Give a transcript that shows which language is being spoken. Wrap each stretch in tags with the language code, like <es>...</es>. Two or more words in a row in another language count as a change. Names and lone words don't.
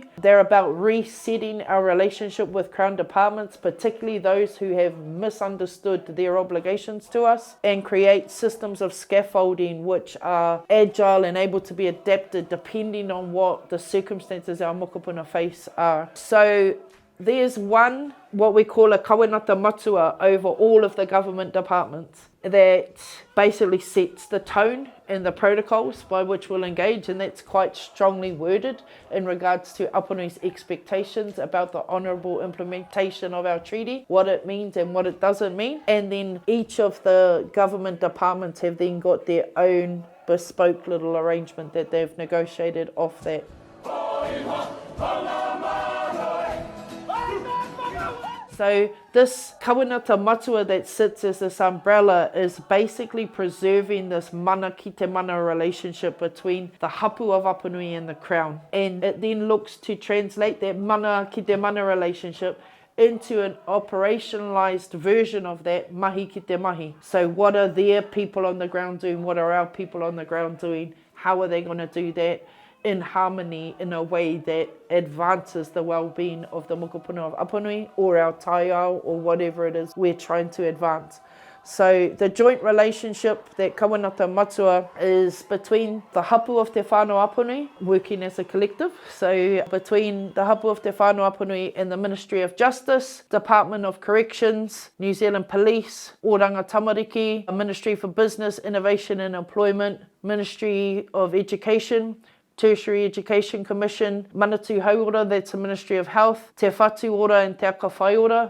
<en>They're about resetting our relationship with Crown departments, particularly those who have misunderstood their obligations to us, and create systems of scaffolding which are agile and able to be adapted depending on what the circumstances our mokopuna face are. So there's one, what we call a</en> <mi>kawenata matua</mi> <en>over all of the government departments that basically sets the tone and the protocols by which we'll engage, and that's quite strongly worded in regards to Apanui's expectations about the honourable implementation of our treaty, what it means and what it doesn't mean. And then each of the government departments have then got their own bespoke little arrangement that they've negotiated off that. So this</en> <mi>kawenata matua</mi> <en>that sits as this umbrella is basically preserving this</en> <mi>mana ki te mana</mi> <en>relationship between the hapū of Apanui and the Crown. And it then looks to translate that</en> <mi>mana ki te mana</mi> <en>relationship into an operationalized version of that</en> <mi>mahi ki te mahi.</mi> <en>So what are their people on the ground doing? What are our people on the ground doing? How are they going to do that in harmony in a way that advances the well-being of the mokopuna of Apanui or our taiao or whatever it is we're trying to advance. So the joint relationship, that</en> <mi>kawenata matua,</mi> <en>is between the hapū of Te Whānau Apanui, working as a collective. So between the hapū of Te Whānau Apanui and the Ministry of Justice, Department of Corrections, New Zealand Police, Oranga Tamariki, Ministry for Business, Innovation and Employment, Ministry of Education, Tertiary Education Commission, Manatū Hauora, that's the Ministry of Health, Te Whatu Ora and Te Aka Whai Ora.</en>